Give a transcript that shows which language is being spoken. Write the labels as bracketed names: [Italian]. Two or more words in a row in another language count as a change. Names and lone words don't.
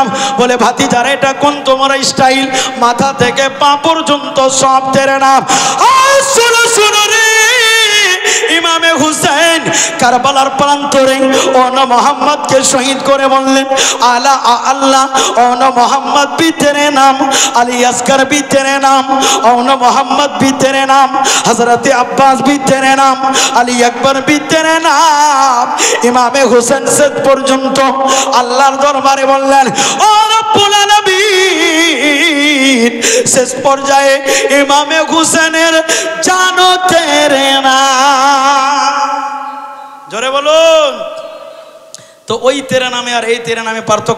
[Bangla] বলে ভাতিজারা এটা কোন তোমার স্টাইল? মাথা থেকে পা পর্যন্ত সব [Hindi] तेरे नाम। [Bangla] শুনো শুনো রে, ইমামে হুসেন কারবালার প্রান্তরে অন মোহাম্মদকে শহীদ করে বললেন আলা আল্লাহ অন মোহাম্মদ [Hindi] भी तेरे नाम अली असगर भी तेरे नाम অন মোহাম্মদ भी तेरे नाम हजरत अब्बास भी तेरे नाम अली अकबर भी तेरे नाम [Bangla] ইমামে হুসেন শেষ পর্যন্ত আল্লাহর দরবারে বললেন ও রব্বুল আলামিন শেষ পর্যায়ে ইমামে হুসেনের জানো [Hindi] तेरे नाम [Bangla] জোরে বলুন তো ওই [Hindi] तेरे नामे [Bangla] আর এই তেরে নামে পার্থক্য